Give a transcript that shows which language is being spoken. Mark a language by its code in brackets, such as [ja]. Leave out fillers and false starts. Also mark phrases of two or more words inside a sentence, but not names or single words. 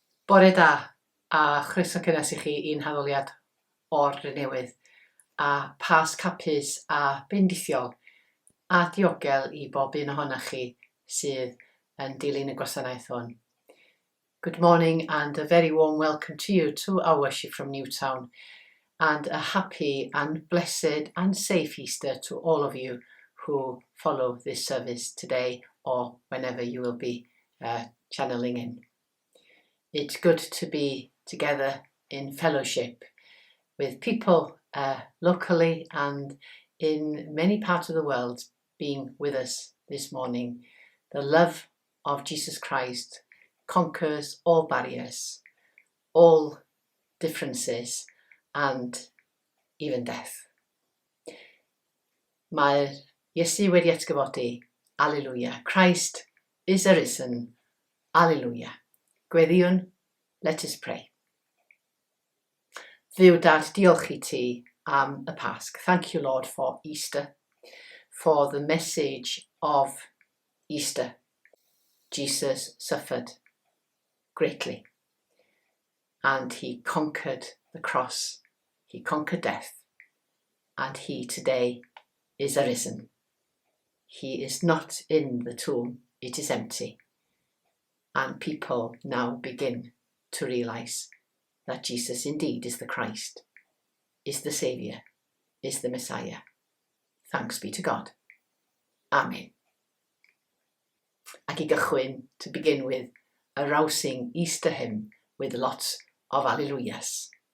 [cy] Bore da, a chroeso cynnes i chi i'n haddoliad o'r newydd, a Pasg hapus a bendithiol, a diogel i bob un ohonoch chi sydd yn dilyn y gwasanaeth hwn. [en] Good morning and a very warm welcome to you to our worship from Newtown, and a happy and blessed and safe Easter to all of you who follow this service today or whenever you will be channeling in. It's good to be together in fellowship with people locally and in many parts of the world being with us this morning. The love of Jesus Christ conquers all barriers, all differences, and even death. [cy] Mae'r Iesu wedi atgyfodi. Alleluia. [en] Christ is arisen. Alleluia. Gweddiwn, let us pray. [cy] Dduw Dad, diolch i ti am y Pasg. [en] Thank you, Lord, for Easter, for the message of Easter. Jesus suffered greatly, and he conquered the cross. He conquered death, and he today is arisen. He is not in the tomb, it is empty. And people now begin to realize that Jesus indeed is the Christ, is the Saviour, is the Messiah. Thanks be to God. Amen. [cy] Ac I gychwyn, [en] to begin with, a rousing Easter hymn with lots of alleluias.